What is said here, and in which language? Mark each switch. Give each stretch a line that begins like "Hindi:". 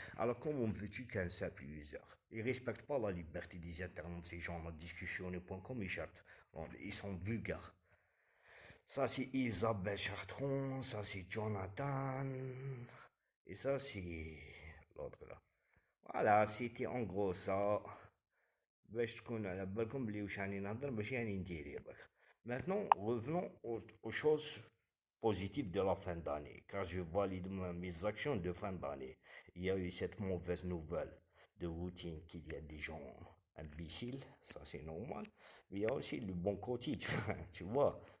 French: Alors comment veux-tu qu'un simple user? Ils respectent pas la liberté des internautes, ces gens, la discussion.com, ils sont vulgaires. Ça c'est Isabelle Chartron, ça c'est Jonathan, et ça c'est l'autre là. Voilà, c'était en gros ça.
Arabic: باش تكون على بالكم بلي واش راني نهضر ماشي راني ندير برك.
French: Maintenant, revenons aux choses positives de la fin d'année, car je valide mes actions de fin d'année. Il y a eu cette mauvaise nouvelle de routine qu'il y a des gens imbécile, ça c'est normal. Mais il y a aussi le bon côté, tu vois.